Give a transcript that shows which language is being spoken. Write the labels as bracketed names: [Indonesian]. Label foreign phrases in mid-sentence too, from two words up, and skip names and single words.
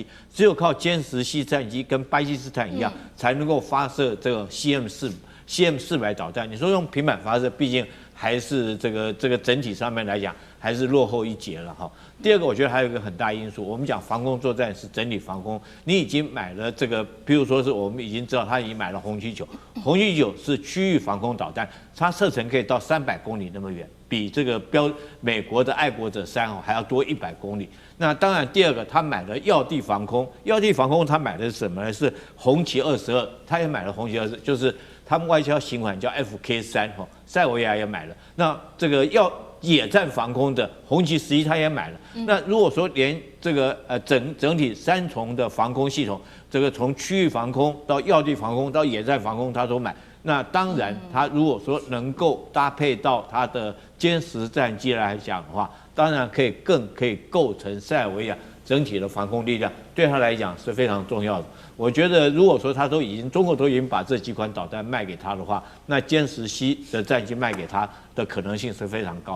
[Chinese] 只有靠殲10C戰機跟巴基斯坦一樣，才能夠發射這個 CM400導彈。你說用平板發射，畢竟還是這個整體上面來講還是落後一截了哈。第二個，我覺得還有一個很大因素，我們講防空作戰是整體防空，你已經買了這個，比如說是我們已經知道他已經買了紅旗9，紅旗9是區域防空導彈，它射程可以到300公里那麼遠，比這個美國的愛國者3 還要多100公里。那当然，第二個他買了要地防空，要地防空他買的是什麼呢？是紅旗22，他也買了紅旗22，就是他們外交型款叫 FK3哈，塞爾維亞也買了。那這個要野戰防空的紅旗11他也買了。那如果说連這個整體3重的防空系統，這個從區域防空到要地防空到野戰防空他都買，那當然他如果說能夠搭配到他的歼十戰機來講的話，當然更可以構成塞爾維亞整體的防空力量，對他來講是非常重要的。我覺得如果說中國都已經把這幾款導彈賣給他的話，那殲10C的戰機賣給他的可能性是非常高的。